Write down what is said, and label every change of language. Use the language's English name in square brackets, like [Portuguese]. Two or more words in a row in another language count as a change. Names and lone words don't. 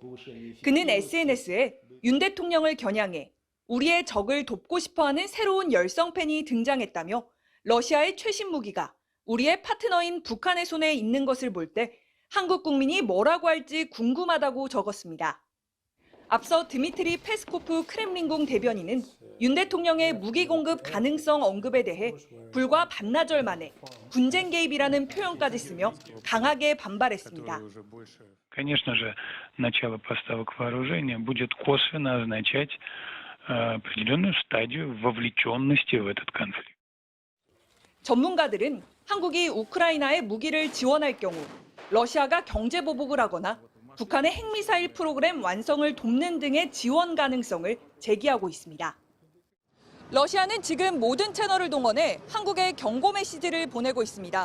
[Korean] 그는 SNS에 윤 대통령을 겨냥해 우리의 적을 돕고 싶어하는 새로운 열성팬이 등장했다며 러시아의 최신 무기가 우리의 파트너인 북한의 손에 있는 것을 볼 때 한국 국민이 뭐라고 할지 궁금하다고 적었습니다. 앞서 드미트리 페스코프 크렘린궁 대변인은 윤 대통령의 무기 공급 가능성 언급에 대해 불과 반나절 만에 군쟁 개입이라는 표현까지 쓰며 강하게 반발했습니다. [Russian] Конечно же, начало поставок вооружения будет косвенно означать определенную стадию вовлеченности в этот конфликт. [Korean] 전문가들은 한국이 우크라이나에 무기를 지원할 경우 러시아가 경제 보복을 하거나 북한의 핵미사일 프로그램 완성을 돕는 등의 지원 가능성을 제기하고 있습니다. 러시아는 지금 모든 채널을 동원해 한국에 경고 메시지를 보내고 있습니다.